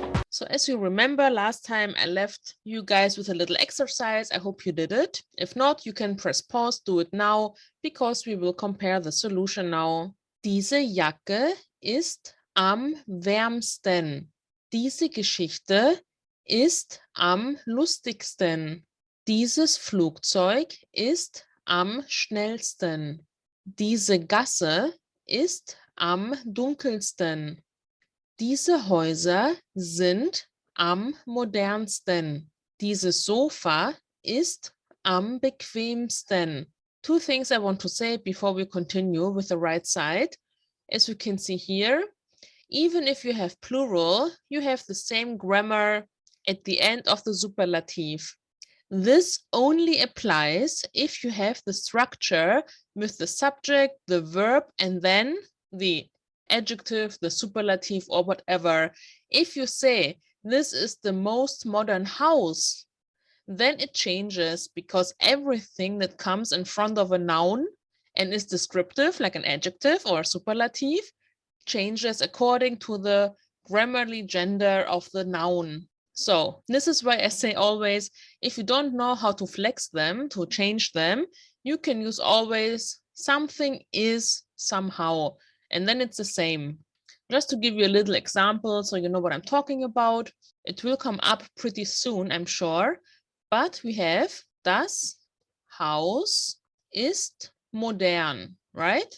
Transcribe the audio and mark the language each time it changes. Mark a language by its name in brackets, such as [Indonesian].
[English] So as you remember, last time I left you guys with a little exercise. I hope you did it. If not, you can press pause, do it now, because we will compare the solution now. [German] Diese Jacke ist am wärmsten. Diese Geschichte ist am lustigsten. Dieses Flugzeug ist am schnellsten. Diese Gasse ist am dunkelsten. Diese Häuser sind am modernsten. Dieses Sofa ist am bequemsten. [English] Two things I want to say before we continue with the right side. As you can see here, even if you have plural, you have the same grammar at the end of the superlative. This only applies if you have the structure with the subject, the verb, and then the adjective, the superlative, or whatever. If you say, this is the most modern house, then it changes because everything that comes in front of a noun and is descriptive, like an adjective or a superlative, changes according to the grammarly gender of the noun. So this is why I say always, if you don't know how to flex them, to change them, you can use always something is somehow, and then it's the same. Just to give you a little example so you know what I'm talking about. It will come up pretty soon, I'm sure. But we have [German] das Haus ist modern, [English] right?